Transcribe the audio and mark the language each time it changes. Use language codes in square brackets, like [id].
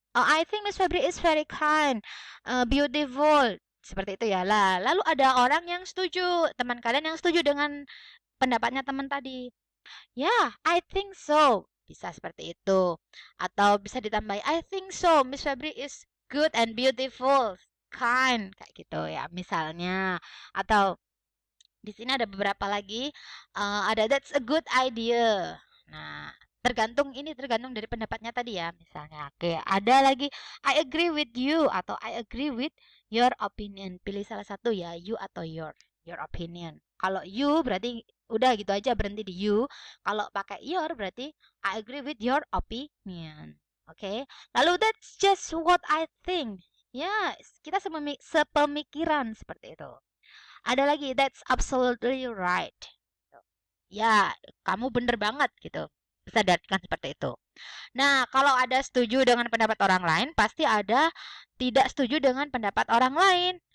[en] I think Miss Febri is very kind, beautiful. [id] Seperti itu ya. Lah, lalu ada orang yang setuju, teman kalian yang setuju dengan pendapatnya teman tadi. [en] Yeah, I think so. [id] Bisa seperti itu. Atau bisa ditambahi, [en] I think so. Miss Febri is good and beautiful, kind, [id] kayak gitu ya. Misalnya, atau di sini ada beberapa lagi. Ada [en] that's a good idea. [id] Nah, tergantung dari pendapatnya tadi ya. Misalnya, oke, ada lagi [en] I agree with you [id] atau [en] I agree with your opinion. [id] Pilih salah satu ya, you atau your opinion. Kalau you berarti udah gitu aja berhenti di you. Kalau pakai your berarti [en] I agree with your opinion. Oke. [id] Lalu [en] that's just what I think. [id] Ya, kita sepemikiran seperti itu. Ada lagi, [en] that's absolutely right. [id] Ya, kamu bener banget gitu. Bisa diartikan seperti itu. Nah, kalau ada setuju dengan pendapat orang lain, pasti ada tidak setuju dengan pendapat orang lain.